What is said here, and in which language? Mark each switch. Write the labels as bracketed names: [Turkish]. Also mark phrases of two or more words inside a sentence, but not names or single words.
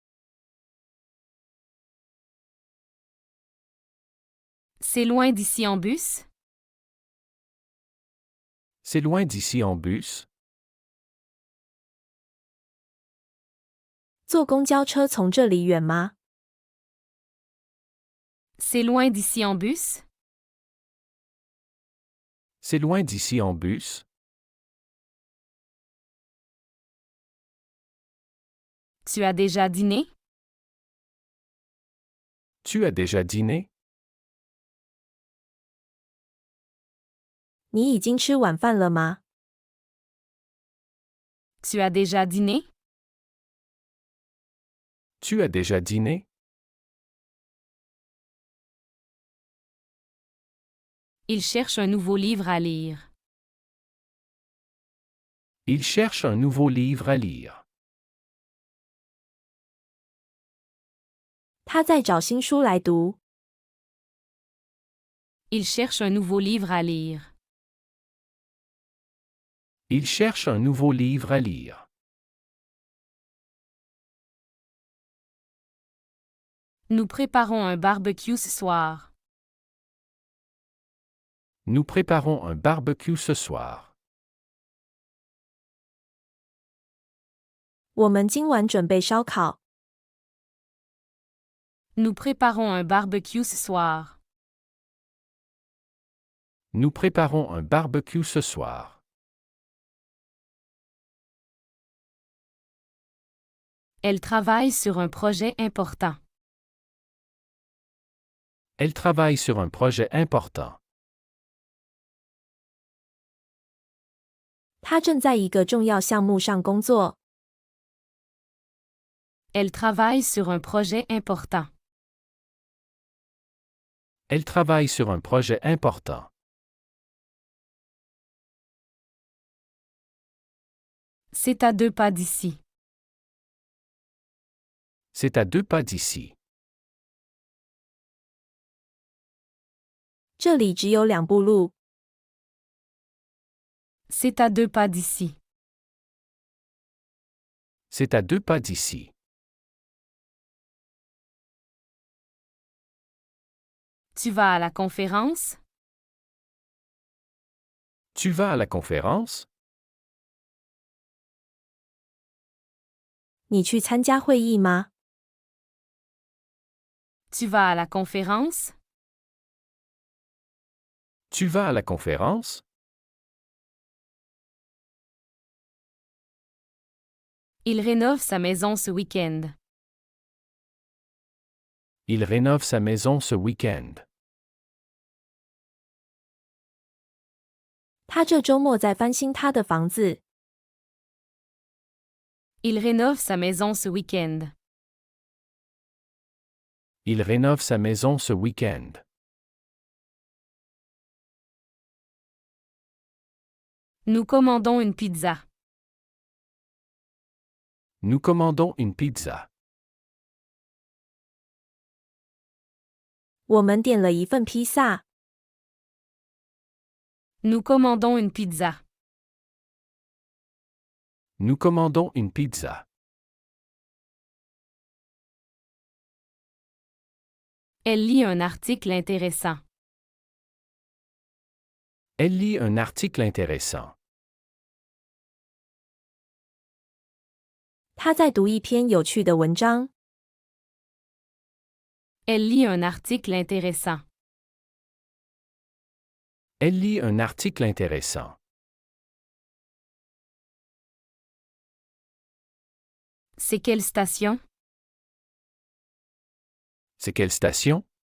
[French] C'est loin d'ici en bus? C'est loin d'ici en bus? [Chinese] 坐公交车从这里远吗？ [French] C'est loin d'ici en bus? C'est loin d'ici en bus? Tu as déjà dîné? Tu as déjà dîné? [Chinese] 你已经吃晚饭了吗？ [French] Tu as déjà dîné? Tu as déjà dîné? Il cherche un nouveau livre à lire. Il cherche un nouveau livre à lire. [Chinese] 他在找新书来读。 [French] Il cherche un nouveau livre à lire. Il cherche un nouveau livre à lire. Nous préparons un barbecue ce soir. Nous préparons un barbecue ce soir. [Chinese] 我们今晚准备烧烤。 [French] Nous préparons un barbecue ce soir. Nous préparons un barbecue ce soir. Elle travaille sur un projet important. Elle travaille sur un projet important. [Chinese] 他正在一个重要项目上工作。 [French] Elle travaille sur un projet important. Elle travaille sur un projet important. C'est à 2 pas d'ici. C'est à 2 pas d'ici. [Chinese] 这里只有2步路。 [French] C'est à 2 pas d'ici. C'est à 2 pas d'ici. Tu vas à la conférence? Tu vas à la conférence? [Chinese] 你去参加会议吗？ [French] Tu vas à la conférence? Tu vas à la conférence? Il rénove sa maison ce week-end. Il rénove sa maison ce week-end. [Chinese] 他这周末在翻新他的房子。 [French] Il rénove sa maison ce week-end. Il rénove sa maison ce week-end. Nous commandons une pizza. Nous commandons une pizza. [Chinese] 我们点了一份披萨。 [French] Nous commandons une pizza. Nous commandons une pizza. Elle lit un article intéressant. Elle lit un article intéressant. [Chinese] 他在读一篇有趣的文章。 [French] Elle lit un article intéressant. Elle lit un article intéressant. C'est quelle station? C'est quelle station?